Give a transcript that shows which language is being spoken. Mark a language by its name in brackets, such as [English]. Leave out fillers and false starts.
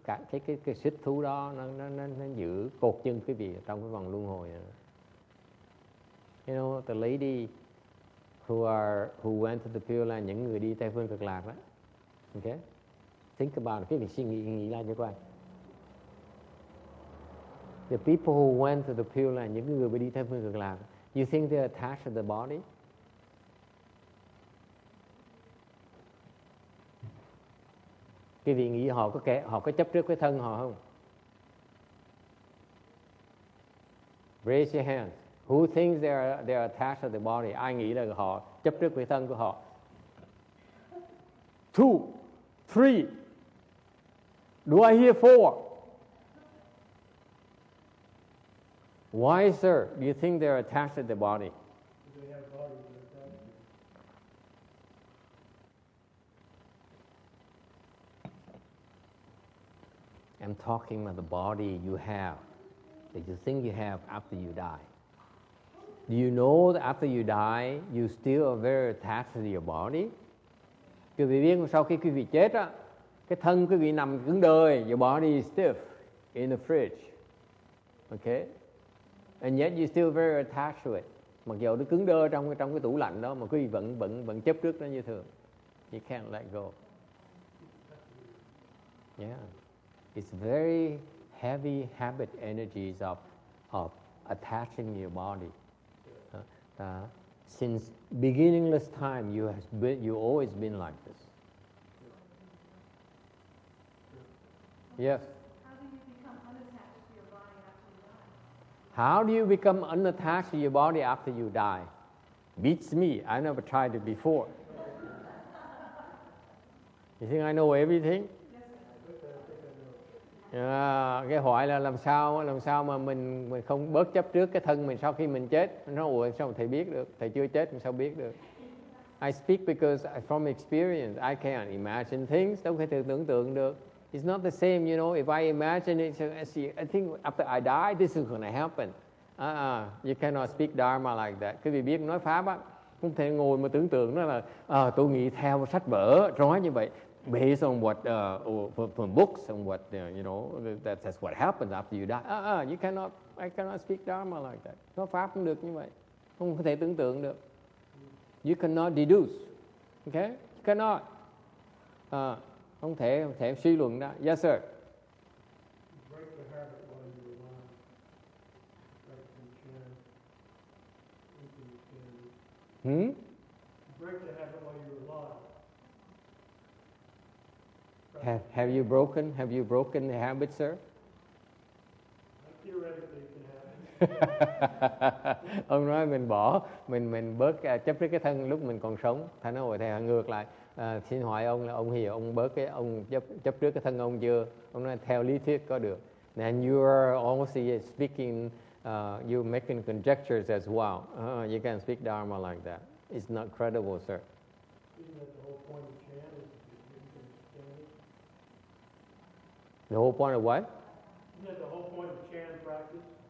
[Vietnamese] Cái xích thú đó nó giữ cột chân quý vị trong cái vòng luân hồi này. [English] You know, the lady who went to the Pure Land, [Vietnamese] những người đi Tây Phương Cực Lạc đó. [English] Okay? Think about it. [Vietnamese] Cái việc suy nghĩ lại cho coi. [English] The people who went to the Pure Land, [Vietnamese] những người đi Tây Phương Cực Lạc, [English] you think they're attached to the body? [Vietnamese] Cái vị nghĩ họ có chấp trước cái thân họ không? [English] Raise your hands. Who thinks they're attached to the body? [Vietnamese] Ai nghĩ là họ chấp trước cái thân của họ? [English] 2, 3. Do I hear 4? Why, sir, do you think they're attached to the body? They have bodies that are attached to. I'm talking about the body you have, that you think you have after you die. Do you know that after you die, you still are very attached to your body? [Vietnamese] Quý vị biết sau khi quý vị chết á, cái thân quý vị nằm cứng đơ, [English] your body is stiff in the fridge. Okay? And yet you still very attached to it. [Vietnamese] Mặc dù nó cứng đơ trong cái tủ lạnh đó mà quý vị vẫn chấp trước nó như thường. [English] You can't let go. Yeah. It's very heavy habit energies of attaching your body. Since beginningless time, you always been like this. Yes. How do you become unattached to your body after you die? How do you become unattached to your body after you die? Beats me. I never tried it before. You think I know everything? [Vietnamese] Cái hỏi là làm sao mà mình không bớt chấp trước cái thân mình sau khi mình chết. Nó nói, ủa sao thầy biết được? Thầy chưa chết mình sao biết được? [English] I speak because from experience, I can't imagine things. [Vietnamese] Đâu thể tưởng tượng được. [English] It's not the same, you know. If I imagine it, I think after I die, this is going to happen. You cannot speak Dharma like that. [Vietnamese] Quý vị biết nói Pháp á, không thể ngồi mà tưởng tượng nó là tôi nghĩ theo sách vở nói như vậy. [English] Based on what from books and what you know, that's what happens after you die. I cannot speak Dharma like that. [Vietnamese] Nói Pháp không được như vậy, không thể tưởng tượng được. [English] You cannot deduce, okay? You cannot. [Vietnamese] Không thể suy luận đó. [English] Yes, sir. Break the habit while you're alive. Break the chin into the chin. Break the habit while you're alive. Have you broken the habit, sir? Theoretically, it can happen. [Vietnamese] Ông nói mình bớt chấp trước cái thân lúc mình còn sống. Thầy nói thầy ngược lại. Xin hỏi ông là ông hiểu ông bớt ông chấp trước cái thân ông chưa? Ông nói theo lý thuyết có được. [English] And you are also speaking, you're making conjectures as well. You can't speak Dharma like that. It's not credible, sir. Isn't that the whole point of Chan is you can stand it? The whole point of what? Isn't that the whole point of Chan practice?